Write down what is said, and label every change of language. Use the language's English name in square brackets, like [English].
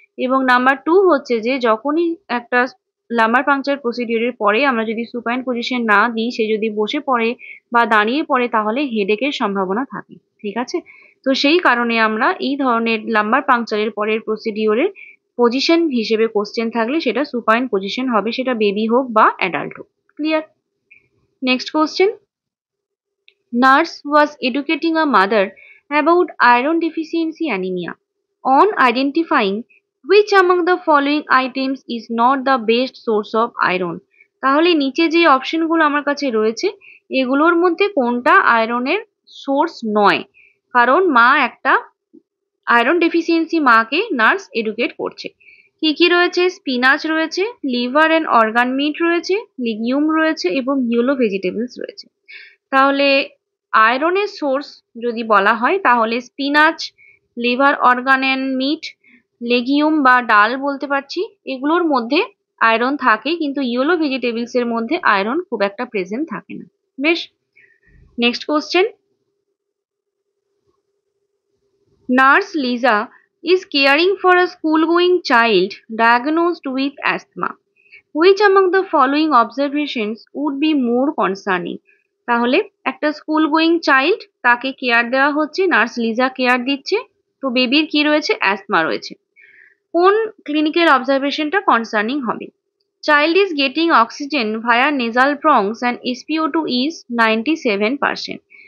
[Bangla] এবং number two হচ্ছে যে যখনই একটা লাম্বার পাংচার প্রসিডিওরের পরে আমরা যদি সুপাইন পজিশন না দিই, সে যদি বসে পড়ে বা দাঁড়িয়ে পড়ে তাহলে হেডেকের সম্ভাবনা থাকে। ঠিক আছে? তো সেই কারণে আমরা এই ধরনের লাম্বার পাংচারের পরের প্রসিডিওরের পজিশন হিসেবে কোশ্চেন থাকলে সেটা সুপাইন পজিশন হবে, সেটা বেবি হোক বা অ্যাডাল্ট হোক। Clear? Next question. [English] Nurse was educating a mother about iron deficiency anemia. On identifying which among the following items is not the best source of iron? [Bangla] তাহলে নিচে যে অপশনগুলো আমার কাছে রয়েছে এগুলোর মধ্যে কোনটা আয়রনের সোর্স নয়? কারণ মা একটা আয়রন ডেফিসিয়েন্সি মাকে নার্স এডুকেট করছে। কি কি রয়েছে? স্পিনাচ রয়েছে, লিভার এন্ড অর্গান মিট রয়েছে, লিগিউম রয়েছে এবং ইয়েলো ভেজিটেবলস রয়েছে। তাহলে আয়রনের সোর্স যদি বলা হয় তাহলে spinach, liver organ and meet, legume বা ডাল বলতে পারছি, এগুলোর মধ্যে আয়রন থাকে, কিন্তু ইয়েলো ভেজিটেবলস এর মধ্যে আয়রন খুব একটা প্রেজেন্ট থাকে না। বেশ, next question. [English] Nurse Lisa is caring for a school-going child diagnosed with asthma. Which among the following observations would be more concerning? [Bangla] তাহলে একটা স্কুল গোয়িং চাইল্ড, তাকে কেয়ার দেওয়া হচ্ছে, নার্স লিজা কেয়ার দিচ্ছে, তো বেবির কি রয়েছে? অ্যাসমা রয়েছে। কোন ক্লিনিক্যাল অবজারভেশনটা কনসার্নিং হবে? [English] Child is getting oxygen via nasal prongs and SpO2 is 97%.